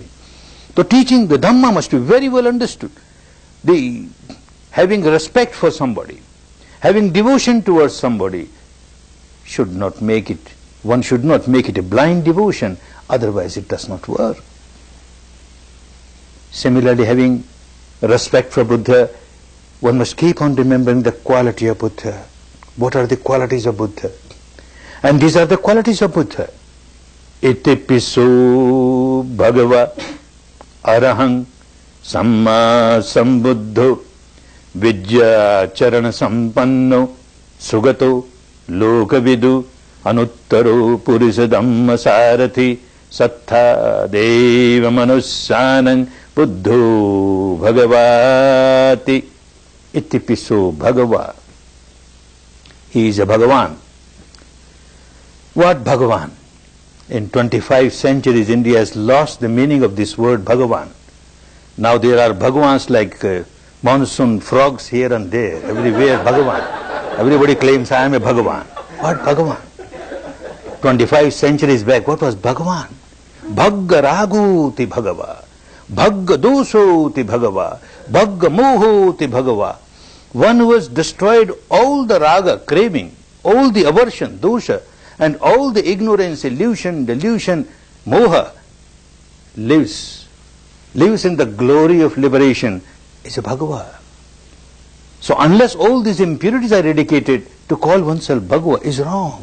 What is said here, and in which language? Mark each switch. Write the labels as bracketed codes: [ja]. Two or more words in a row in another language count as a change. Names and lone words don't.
[en] So teaching the Dhamma must be very well understood. Having respect for somebody, having devotion towards somebody, should not make it, one should not make it a blind devotion, otherwise it does not work. Similarly, having respect for Buddha, one must keep on remembering the quality of Buddha. What are the qualities of Buddha? And these are the qualities of Buddha. [pi] Iti piso bhagava arahang samma sambuddho vidya charana sampanno sugato lokavidu anuttaro purisa dhamma sarathi sattha deva manussanang buddho bhagavati. Iti piso bhagava. [en] He is a Bhagavan. What Bhagavan? In 25 centuries, India has lost the meaning of this word Bhagavan. Now there are Bhagavans like monsoon frogs here and there, everywhere Bhagavan. Everybody claims I am a Bhagavan. What Bhagavan? 25 centuries back, what was Bhagavan? [pi] Bhagga raguti Bhagava, Bhagga dosoti Bhagava, Bhagga mohoti Bhagava. [en] One who has destroyed all the raga, craving, all the aversion, dosha, and all the ignorance, illusion, delusion, moha, lives in the glory of liberation, is a Bhagava. So unless all these impurities are eradicated, to call oneself Bhagava is wrong.